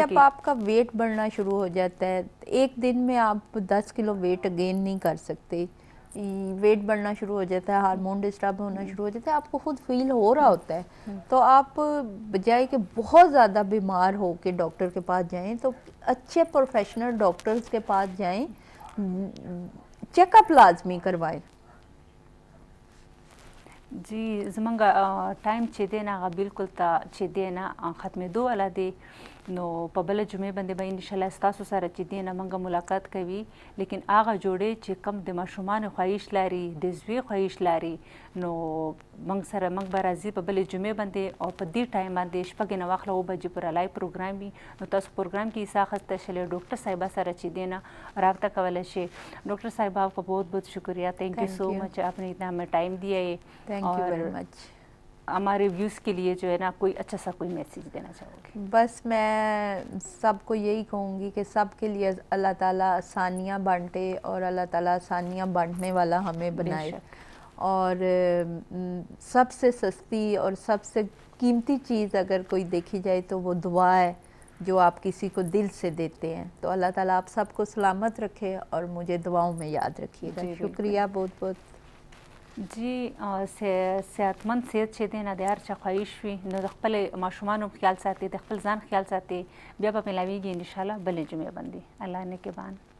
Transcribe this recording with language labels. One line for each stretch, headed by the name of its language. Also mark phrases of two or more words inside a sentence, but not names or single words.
Urdu: جب آپ کا ویٹ بڑھنا شروع ہو جاتا ہے، ایک دن میں آپ 10 کلو
English: weight gain
Urdu: نہیں کر سکتے، ویٹ بڑھنا شروع ہو جاتا ہے، ہارمون ڈسٹرب ہونا شروع ہو جاتا ہے، آپ کو خود فیل ہو رہا ہوتا ہے، تو آپ بجائے کہ بہت زیادہ بیمار ہو کے ڈاکٹر کے پاس جائیں تو اچھے
English: professional doctors
Urdu: کے پاس جائیں، چیک اپ لازمی کروائیں.
Pashto: جی زمونږ ټایم چې دی نه هغه بالکل ته چې دی نه ختمېدو والا دی، نو په بله جمعې باندې به انشاءالله ستاسو سره چې دی نه موږ ملاقات کوي، لیکن هغه جوړې چې کم د ماشومانو خواهش لري، د زوی خواهش لري، نو موږ به راځي په بلې جمعې باندې او په دې ټایم باندې شپږ نه واخله 9 بجې پورې
English: live program
Pashto: وي، نو تاسو پروګرام کې حصہ اخیستی شئ، ډاکټر صاحبه سره چې دی نه رابطہ کولی شئ.
Urdu: ڈاکٹر صاحبہ آپ کا بہت بہت شکریہ،
English: thank you so much,
Urdu: آپ نے اتنا ہمیں ٹائم دیا ہے.
English: Thank you very much.
Urdu: ہمارے ویوز کے لیے جو ہے نا کوئی اچھا سا کوئی میسج دینا چاہو گے? بس میں سب کو یہی کہوں گی کہ سب کے لیے اللہ تعالیٰ آسانیاں بانٹے اور اللہ تعالیٰ آسانیاں بانٹنے والا ہمیں بنائے، اور سب سے سستی اور سب سے قیمتی چیز اگر کوئی دیکھی جائے تو وہ دعا ہے جو آپ کسی کو دل سے دیتے ہیں. تو اللہ تعالیٰ آپ سب کو سلامت رکھے اور مجھے دعاؤں میں یاد رکھیے گا. شکریہ بہت بہت.
Pashto: जी صحتمند صحت چې دی نه د هر چا خواهش وي، نو د خپلې ماشومانو خیال ساتي، د خپل ځان خیال ساتي. بیا به ملاویږي انشاءالله بلې جمعې باندې. الله نگهبان.